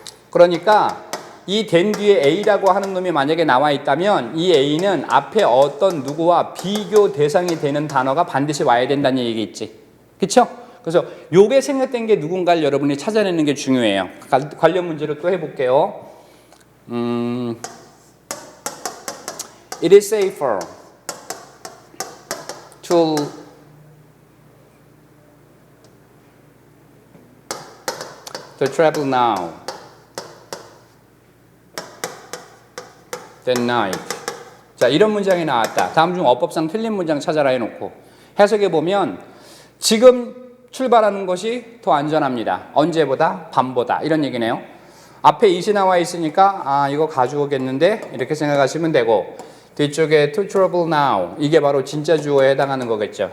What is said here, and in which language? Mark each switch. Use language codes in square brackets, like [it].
[ko] 그러니까 이 된 뒤에 A라고 하는 놈이 만약에 나와 있다면 이 A는 앞에 어떤 누구와 비교 대상이 되는 단어가 반드시 와야 된다는 얘기 있지. 그쵸? 그래서 요게 생략된 게 누군가를 여러분이 찾아내는 게 중요해요. 관련 문제를 또 해볼게요. [en] It is safer to travel now than night. [ko] 자, 이런 문장이 나왔다. 다음 중 어법상 틀린 문장 찾아라 해놓고 해석해 보면 지금 출발하는 것이 더 안전합니다. 언제보다? 밤보다. 이런 얘기네요. 앞에 it이 나와 있으니까 이거 가져오겠는데 이렇게 생각하시면 되고 뒤쪽에 [en] to travel now [ko] 이게 바로 진짜 주어에 해당하는 거겠죠.